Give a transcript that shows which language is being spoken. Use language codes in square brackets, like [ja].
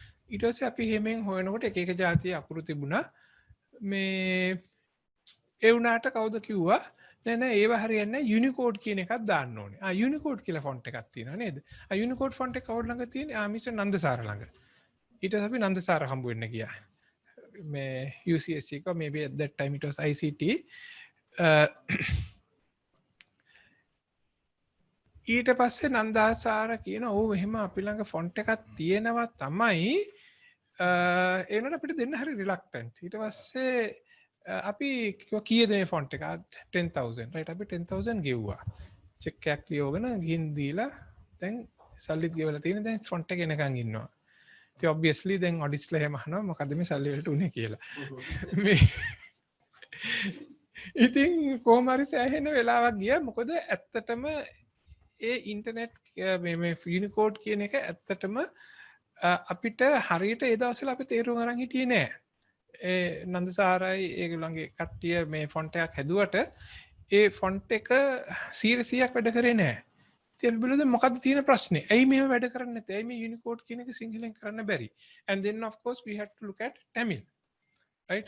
[si] ඊට පස්සේ අපි හැමෙන් හොයනකොට එක එක જાතිය අකුරු තිබුණා. මේ ඒ වුණාට කවුද කිව්වා නෑ ඒව හරියන්නේ නැහැ යුනිකෝඩ් කියන එකක් දාන්න ඕනේ. යුනිකෝඩ් කියලා ෆොන්ට් එකක් තියෙනවා නේද? යුනිකෝඩ් ෆොන්ට් එක කවුරු ළඟ තියෙන්නේ? මිස්ටර් නන්දසාර ළඟ. ඊට පස්සේ අපි නන්දසාර හම්බ වෙන්න ගියා. මේ UCSC එක [en] maybe at that time it was ICT. [si] ඊට පස්සේ නන්දසාර කියන ඔව් එහෙම අපි ළඟ ෆොන්ට් එකක් තියෙනවා තමයි ඒනට අපිට දෙන්න හරි රිලක්ටන්ට්. ඊට පස්සේ අපි කීයද මේ ෆොන්ට් එක? 10000 right? අපි 10000 ගෙව්වා. චෙක් එකක් ලියවගෙන ගිහින් දීලා දැන් සල්ලිත් ගෙවලා තියෙන දැන් ෆොන්ට් එක එනකන් ඉන්නවා. ඉතින් obviously දැන් ඔඩිට්ස්ලා එහෙම අහනවා මොකද මේ සල්ලි වලට උනේ කියලා. මේ ඉතින් කොහොම හරි සෑහෙන වෙලාවක් ගියා. මොකද ඇත්තටම ඒ ඉන්ටර්නෙට් මේ යුනිකෝඩ් කියන එක ඇත්තටම අපිට හරියට ඒ දවස්වල අපි තේරුම් අරන් හිටියේ නෑ. ඒ නන්දසාරයි ඒගොල්ලන්ගේ කට්ටිය මේ ෆොන්ට් එකක් හැදුවට ඒ ෆොන්ට් එක 100%ක් වැඩ කරේ නෑ. අපි බලුවද මොකද්ද තියෙන ප්‍රශ්නේ? ඇයි මේව වැඩ කරන්නේ නැත්තේ? ඇයි මේ Unicode කියන එක සිංහලෙන් කරන්න බැරි? [en] And then of course we had to look at Tamil. Right?